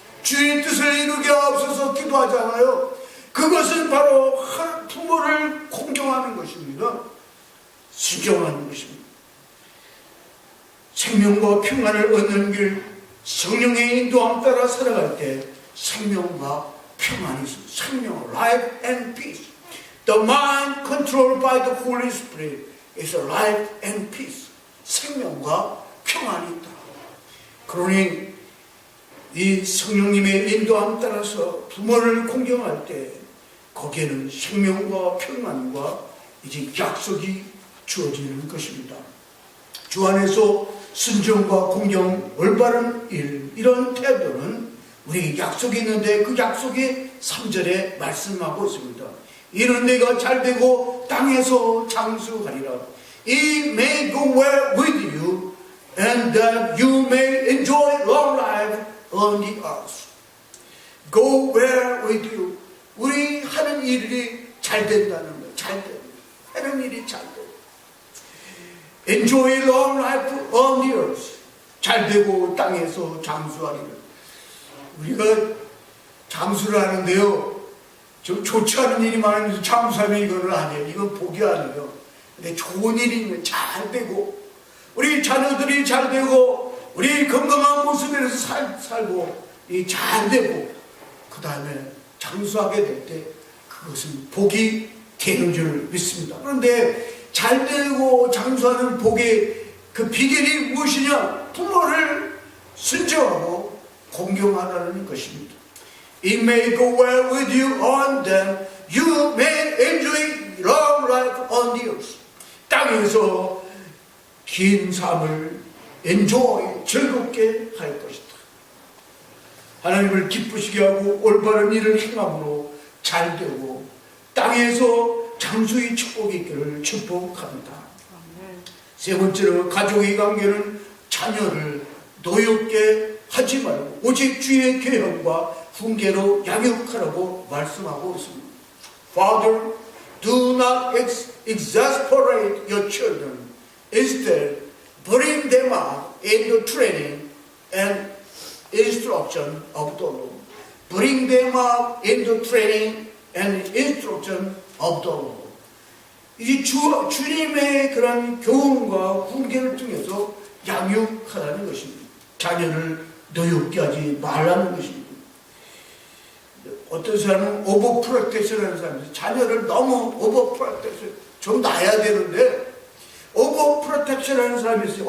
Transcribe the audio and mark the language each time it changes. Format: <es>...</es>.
<ko>주의 뜻을 이루게 하옵소서 기도하잖아요. 그것은 바로 부모를 공경하는 것입니다. 순종하는 것입니다. 생명과 평안을 얻는 길, 성령의 인도함 따라 살아갈 때 생명과 평안이 있습니다.</ko> <en>생명, life and peace. The mind controlled by the Holy Spirit is life and peace.</en> <ko>생명과 평안이 있다. 그러니 이 성령님의 인도함 따라서 부모를 공경할 때 거기에는 생명과 평안과 이제 약속이 주어지는 것입니다. 주 안에서 순종과 공경, 올바른 일, 이런 태도는 우리 약속이 있는데 그 약속이 3절에 말씀하고 있습니다. 이는 내가 잘되고 땅에서 장수하리라.</ko> <en>It may go well with you and that you may enjoy long life on the earth. Go well with you.</en> <ko>우리 하는 일이 잘 된다는 거예요. 잘 돼. 하는 일이 잘 돼.</ko> <en>Enjoy long life on the earth.</en> <ko>잘 되고 땅에서 장수하리라. 우리가 장수를 하는데요. 좀 좋지 않은 일이 많은데 장수하면 이거는 아니에요. 이건 복이 아니에요. 근데 좋은 일이면 잘 되고, 우리 자녀들이 잘 되고, 우리 건강한 모습에서 살고, 잘 되고, 그 다음에 장수하게 될 때 그것은 복이 되는 줄 믿습니다. 그런데 잘 되고 장수하는 복의 그 비결이 무엇이냐? 부모를 순종하고 공경하라는 것입니다.</ko> <en>It may go well with you on them. You may enjoy long life on the earth.</en> <ko>땅에서 긴 삶을 enjoy, 즐겁게 할 것이다. 하나님을 기쁘시게 하고 올바른 일을 행함으로 잘 되고 땅에서 장수의 축복이 있기를 축복합니다. 세 번째로 가족의 관계는 자녀를 노엽게 하지 말고 오직 주의 계명과 훈계로 양육하라고 말씀하고 있습니다.</ko> <en>Father, do not exasperate your children. Instead, bring them up in the training and instruction of the Lord. Bring them up in the training and instruction of the Lord.</en> <ko>이 주님의 그런 교훈과 훈계를 통해서 양육하라는 것입니다. 자녀를 노엽게 하지 말라는 것입니다. 어떤 사람은 오버 프로텍션 하는 사람이 자녀를 너무 오버 프로텍션 좀 놔야 되는데 오버 프로텍션 하는 사람이 있어요.</ko>